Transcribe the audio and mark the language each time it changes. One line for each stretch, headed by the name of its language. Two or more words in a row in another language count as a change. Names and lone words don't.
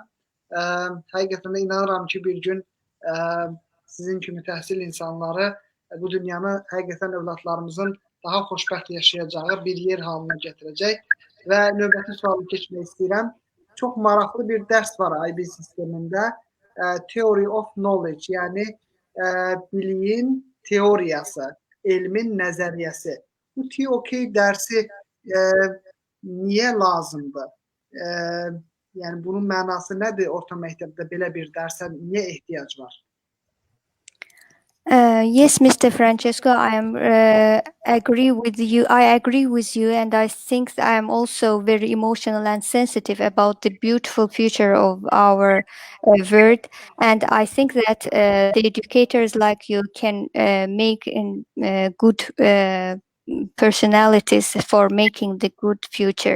Azerbaijani: Həqiqətən də inanıram ki, bir gün sizin kimi təhsil insanları bu dünyanı həqiqətən övladlarımızın daha xoşbəxt yaşayacağı bir yer halına gətirəcək. Və növbəti sualı keçmək istəyirəm. Çox maraqlı bir dərs var IB sistemində.
English: Theory of Knowledge,
Azerbaijani: yəni biliyin teoriyası, elmin nəzəriyyəsi. Bu TOK dərsi niyə lazımdır? Yəni bunun mənası nədir orta məktəbdə belə bir dərsə niyə ehtiyac var?
English: Yes, Mr. Francesco, I agree with you. I agree with you, and I think I am also very emotional and sensitive about the beautiful future of our world. And I think that the educators like you can make good personalities for making the good future.